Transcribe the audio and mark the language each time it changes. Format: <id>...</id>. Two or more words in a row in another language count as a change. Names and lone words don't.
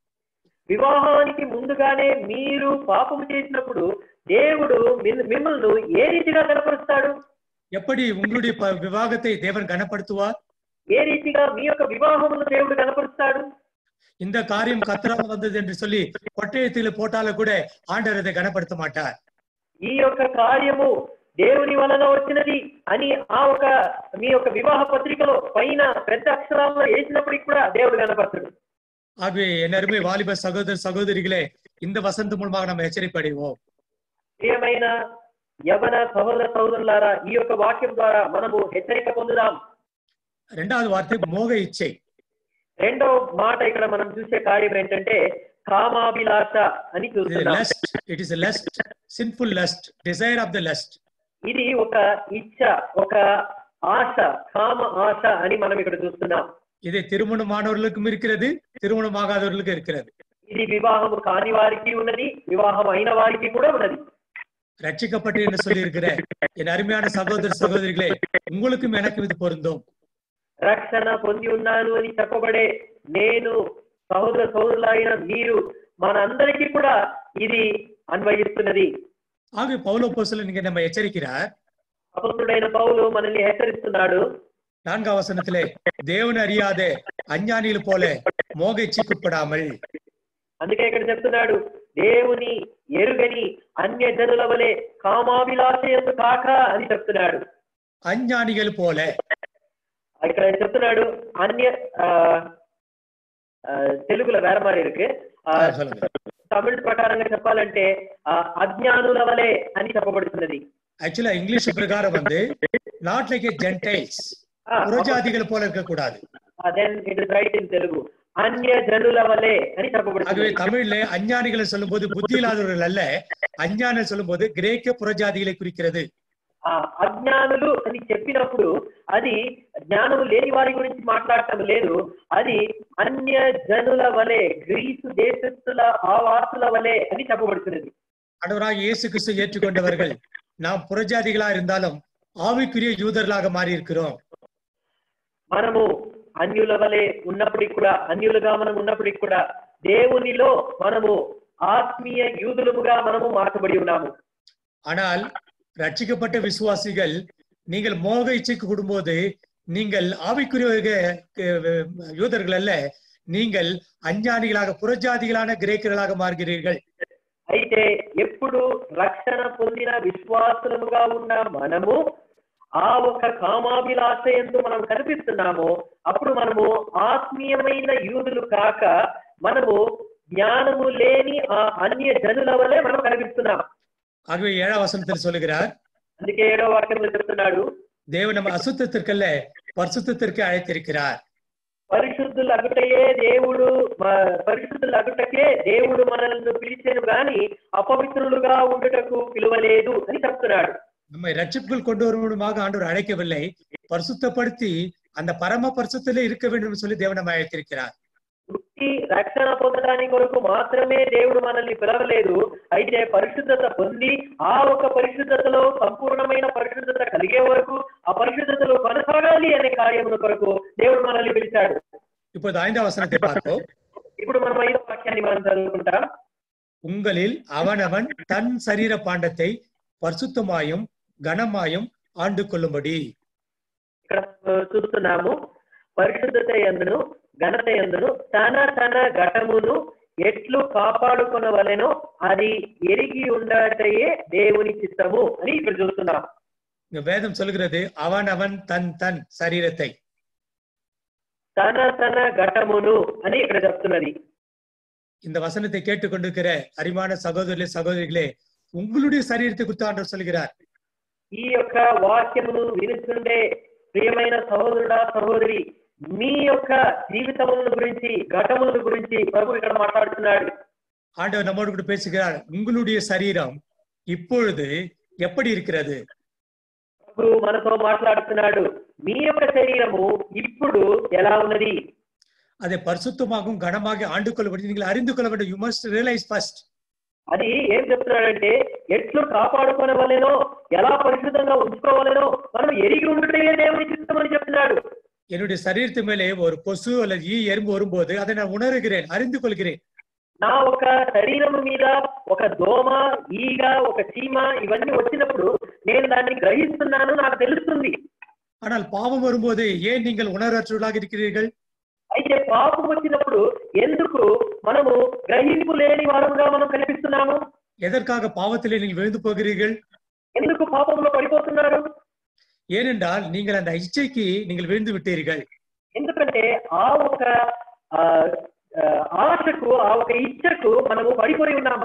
<te>వివాహానికి ముందుగానే మీరు పాపము చేసినప్పుడు దేవుడు మిమ్మల్ని ఏ రీతిగా గణపరుస్తాడు?</te> <ta>எப்படி உங்களுடைய விவாகத்தை தேவன் கனப்படுத்துவார்?</ta> <te>ఏ రీతిగా మీ యొక్క వివాహమును దేవుడు గణపరుస్తాడు?</te> <ta>இந்த காரியம் கர்த்தரால் வந்தது என்று சொல்லி கொட்டயத்தில் போட்டாலும் கூட ஆண்டவர் அதை கனப்படுத்த மாட்டார்.</ta> <te>ఈ యొక్క కార్యము దేవుని వలన వచ్చినది అని ఆ ఒక మీ యొక్క వివాహ పత్రికలో పైన పెద్ద అక్షరాల్లో వేసినప్పటికి కూడా దేవుడు కనపడతాడు.</te> <ta>ஆகவே என் அருமை வாலிப சகோதர சகோதரிகளே, இந்த வசந்த மூலமாக நம்ம எச்சரிப்படைவோம்.</ta> <te>ప్రియమైన యవన సహోదర సహోదరులారా, ఈ యొక్క వాక్యం ద్వారా మనము హెచ్చరిక పొందుదాం. రెండవ వార్త</te> <ta>மோக இச்சை.</ta> <te>రెండో మాట ఇక్కడ మనం చూసే కార్యం ఏంటంటే కామాభిలాష అని చూస్తున్నాం.</te> <en>It is lust, sinful lust, desire of the lust.</en> <te>ఇది ఒక ఇచ్చ, ఒక ఆశ, కామ ఆశ అని మనం ఇక్కడ చూస్తున్నాం.</te> <ta>ఇది திருமணமானவர்களுக்கும் இருக்கிறது, திருமணமாகாதவர்களுக்கும் இருக்கிறது.</ta> <te>ఇది వివాహము కాని వారికి ఉన్నది, వివాహం అయిన వారికి కూడా ఉన్నది.</te> <ta>ரட்சிக்கப்பட்டு என்று சொல்லி இருக்கிற என் அருமையான சகோதர சகோதரிகளே, உங்களுக்கும் எனக்கும் இது பொருந்தும்.</ta> <te>రక్షణ పొంది ఉన్నాను అని చెప్పబడే నేను, సహోదర సహోదరులైన మీరు, మనందరికీ కూడా ఇది అన్వయిస్తున్నది.</te> <ta>ஆகவே பவுல் அப்போஸ்தலன் இங்கே நம்ம எச்சரிக்கிறார்.</ta> <te>అపొస్తలుడైన పౌలు మనల్ని హెచ్చరిస్తున్నాడు.</te> <ta>4వ వచనத்திலே தேவனை அறியாத அஞ்ஞானிகள் போல மோக இச்சைக்குட்படாமல்.</ta> <te>అందుకే ఇక్కడ చెప్తున్నాడు, దేవుని ఎరుగని అన్య జనుల వలె కామాభిలాషయందు కాక అని చెప్తున్నాడు.</te> <ta>அஞ்ஞானிகள் போல</ta> <te>ఇక్కడ చెప్తున్నాడు అన్య తెలుగులో వేరే మారి ఇருக்கு, తమిళ ప్రకారంగా చెప్పాలంటే అజ్ఞానుల వలె అని చెప్పబడుతున్నది.</te> <en>actually English</en> <ta>ప్రకారం வந்து</ta> <en>not like a gentiles,</en> <ta>పురజాతిகள் போல இருக்க கூடாது.</ta> <en>then it is right in Telugu,</en> <te>అన్య జనుల వలె అని చెప్పబడుతుంది.</te> <ta>ஆகவே தமிழ்ல அஞ்ஞானிகளை சொல்லும்போது புத்தி இல்லாதவர்கள் அல்ல, அஞ்ஞானிகள் சொல்லும்போது கிரேக்க புறஜாதிகளை குறிக்கிறது.</ta> <te>ఆ అజ్ఞానులు అని చెప్పినప్పుడు అది జ్ఞానము లేని వారి గురించి మాట్లాడటం లేదు. అది అన్య జనుల వలె, గ్రీసు దేశస్థుల ఆవాసుల వలె అని చెప్పబడుతున్నది.</te> <ta>ஆண்டவராக இயேசு கிறிஸ்து ஏற்றுக்கொண்டவர்கள் நாம் புறஜாதிகளா இருந்தாலும் ஆவிக்குரிய யூதர்களாக மாறி இருக்கிறோம்.</ta> <te>మనము అన్యుల వలె ఉన్నప్పటికి కూడా, అన్యులుగా మనం ఉన్నప్పటికి కూడా దేవునిలో మనము ఆత్మీయ యూదులుగా మనము మార్చబడి ఉన్నాము.</te> <ta>ஆனால் ரட்சிக்கப்பட்ட விசுவாசிகள் நீங்கள் மோக இச்சைக்கு கூடும்போது நீங்கள் ஆவிக்குரிய யூதர்கள் அல்ல, நீங்கள் அஞ்ஞானிகளாக புறஜாதிகளான கிரேக்கர்களாக மாறுகிறீர்கள்.</ta> <te>అయితే ఎప్పుడు రక్షణ పొందిన విశ్వాసులుగా ఉన్న మనము ఆ ఒక కామాభిలాష యందు మనం కనిపిస్తున్నామో అప్పుడు మనము ఆత్మీయమైన యూదులు కాక మనము జ్ఞానము లేని ఆ అన్య జనుల వలె మనం కనిపిస్తున్నాం.</te> <ta>ஆகவே 7ஆம் வசனத்தில் சொல்லுகிறார்,</ta> <te>అందుకే 7వ వాక్యంలో చెప్తున్నాడు,</te> <ta>தேவன் நம்ம அசுத்தத்திற்கல்ல பரிசுத்தத்திற்கு அழைத்திருக்கிறார்.</ta> <te>పరిశుద్ధులు అగుటకే దేవుడు మనల్ని పిలిచెను గాని అపవిత్రులుగా ఉండుటకు పిలువలేదు అని చెప్తున్నాడు.</te> <ta>நம்மை ரட்சிப்புக்குள் கொண்டு வருவதுமாக ஆண்டவர் அழைக்கவில்லை, பரிசுத்தப்படுத்தி அந்த பரம பரிசுத்திலே இருக்க வேண்டும் சொல்லி தேவன் நம்மை அழைத்திருக்கிறார்.</ta> <te>రక్షణ పొందడానికి కొరకు మాత్రమే దేవుడు మనల్ని పిలవలేదు. అయితే పరిశుద్ధత పొంది ఆ ఒక పరిశుద్ధతలో సంపూర్ణమైన పరిశుద్ధత కలిగే వరకు ఆ పరిశుద్ధతలో కొనసాగాలి అనే కార్యముల కొరకు దేవుడు మనల్ని పిలిచాడు.</te> <ta>இப்போது 5ஆம் வசனத்தை பார்ப்போம்.</ta> <te>ఇప్పుడు మనం 5వ వాక్యాన్ని మనం చదువుకుంటాం.</te> <ta>உங்களில் அவனவன் தன் சரீர பாண்டத்தை பரிசுத்தமாயும் கனமாயும் ஆண்டு கொள்ளும்படி.</ta> <te>ఇక్కడ చూస్తున్నాము, పరిశుద్ధత యందును ఘనత యందును తన ఘటమును ఎట్లు కాపాడుకొనవలెనో అది ఎరిగి ఉండటయే దేవుని చిత్తము అని ఇక్కడ చూస్తున్నాం.</te> <ta>வேதம் சொல்கிறது அவனவன் தன் தன் சரீரத்தை,</ta> <te>తన ఘటమును అని ఇక్కడ చెప్తున్నది.</te> <ta>இந்த வசனத்தை கேட்டுக்கொண்டிருக்கிற அரிமான சகோதரர்களே சகோதரிகளே, உங்களுடைய சரீரத்தை குறித்து ஆண்டவர் சொல்கிறார்.</ta> <te>ఈ యొక్క వాక్యమును వినుచుండే ప్రియమైన సహోదరుడా సహోదరి, మీ యొక్క జీవితముల గురించి, ఘటముల గురించి ప్రభు ఇక్కడ మాట్లాడుతున్నాడు.</te> <ta>ஆண்டவர் நம்மோடு கூட பேசுகிறார். உங்களுடைய சரீரம் இப்பொழுது எப்படி இருக்கிறது?</ta> <te>ప్రభు మనతో మాట్లాడుతున్నాడు. మీ యొక్క శరీరము ఇప్పుడు ఎలా ఉన్నది?</te> <ta>அதை பரிசுத்தமாகவும் கனமாக ஆண்டு கொள்ளப்படி நீங்கள் அறிந்து கொள்ள வேண்டும்.</ta> <en>You must realize first.</en> <te>అది ఏం చెప్తున్నాడంటే, ఎట్లు కాపాడుకోవలెనో, ఎలా పరిశుద్ధంగా ఉంచుకోవాలనో మనం ఎరిగి ఉండటమే దేవుని చిత్తం అని చెప్తున్నాడు.</te> <ta>என்னுடைய சரீரத்து மேலே ஒரு கொசு அல்லது ஈ எறும்பு வரும்போது அதை நான் உணர்கிறேன், அறிந்து கொள்கிறேன்.</ta> <te>నా ఒక శరీరము మీద ఒక దోమ, ఈగ, ఒక చీమ ఇవన్నీ వచ్చినప్పుడు నేను దాన్ని గ్రహిస్తున్నాను, నాకు తెలుస్తుంది.</te> <ta>ஆனால் பாவம் வரும்போது ஏன் நீங்கள் உணர்வற்றவர்களாக இருக்கிறீர்கள்?</ta> <te>అయితే పాపం వచ్చినప్పుడు ఎందుకు మనము గ్రహింపు లేని వారముగా మనం కనిపిస్తున్నాము?</te> <ta>எதற்காக பாவத்திலே நீங்கள் விழுந்து போகிறீர்கள்?</ta> <te>ఎందుకు పాపంలో పడిపోతున్నారు?</te> <ta>ஏனென்றால் நீங்கள் அந்த இச்சைக்கு நீங்கள் விழுந்து விட்டீர்கள்.</ta> <te>ఎందుకంటే ఆ ఒక ఆశకు, ఆ ఒక ఇచ్చకు మనము పడిపోయి ఉన్నాము.</te>